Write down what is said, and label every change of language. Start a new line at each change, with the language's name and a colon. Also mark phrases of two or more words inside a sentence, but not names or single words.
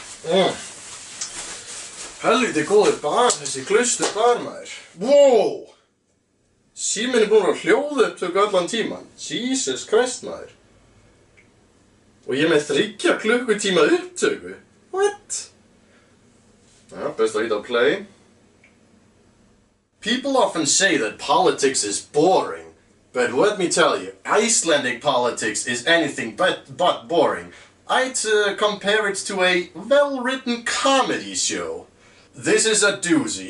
Icelandic: Helviti góður bar, þessi klaustur bar maður. Wow! Síminn búinn að hljóða upptöku allan tíman. Jesus Christ maður. Og ég með 3 klukkutíma upptöku. What? Já, best að hita á play.
English: People often say that politics is boring. But let me tell you, Icelandic politics is anything but boring. I'd compare it to a well-written comedy show. This is a doozy.